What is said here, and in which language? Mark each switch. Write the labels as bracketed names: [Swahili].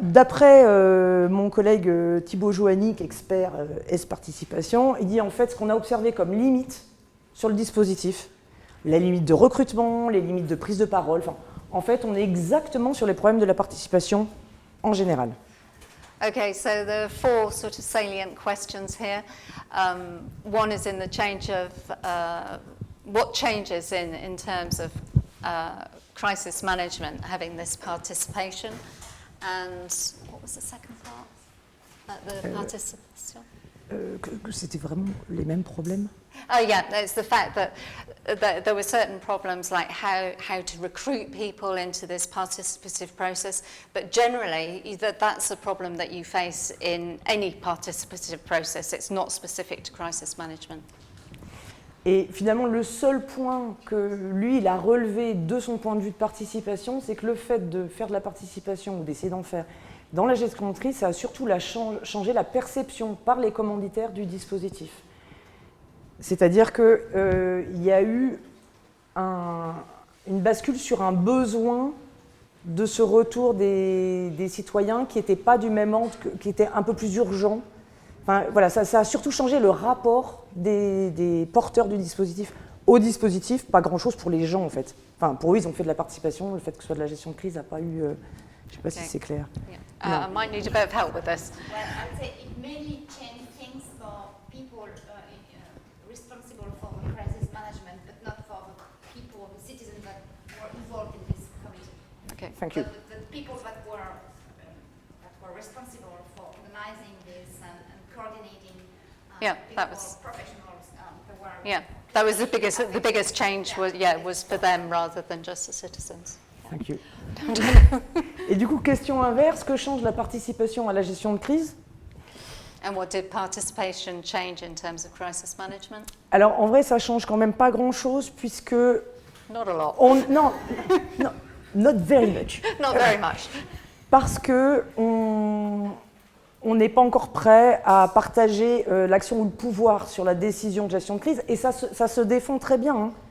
[French] D'après mon collègue Thibaut Joannick, expert S-participation, il dit en fait ce qu'on a observé comme limite sur le dispositif, les limites de recrutement, les limites de prise de parole, en fait on est exactement sur les problèmes de la participation en général. [English] Okay, so there are 4 sort of salient questions here. One is in the change of what changes in terms of crisis management having this participation, and what was the second part? The participation. [French] Que c'était vraiment les mêmes problèmes. [English] Oh yeah, it's the fact that there were certain problems like how to recruit people into this participative process, but generally that's a problem that you face in any participative process. It's not specific to crisis management. [French] Et finalement, le seul point que lui, il a relevé de son point de vue de participation, c'est que le fait de faire de la participation ou d'essayer d'en faire dans la gestion de crise, ça a surtout changé la perception par les commanditaires du dispositif. C'est-à-dire qu'il y a eu une bascule sur un besoin de ce retour des citoyens qui n'était pas du même ordre, qui était un peu plus urgent. Enfin, voilà, ça a surtout changé le rapport des porteurs du dispositif au dispositif, pas grand-chose pour les gens en fait. Enfin, pour eux, ils ont fait de la participation, le fait que ce soit de la gestion de crise n'a pas eu... je ne sais pas si c'est clair. [English] Yeah. I might need a bit of help with this. Well, I'd say it mainly changed things for people responsible for crisis management, but not for the people, the citizens that were involved in this committee. Okay. Thank you. The people that were responsible for organizing this and coordinating. Yeah, people, that was- professionals. That were Yeah, that was the biggest change was for them rather than just the citizens. Thank you. [French] Et du coup, question inverse, que change la participation à la gestion de crise? [English] And what did participation change in terms of crisis management? [French] Alors en vrai, ça change quand même pas grand-chose puisque [English] Not a lot. [French] non, [English] not very much. Not very much. [French] Parce que on n'est pas encore prêt à partager l'action ou le pouvoir sur la décision de gestion de crise, et ça se défend très bien. Hein.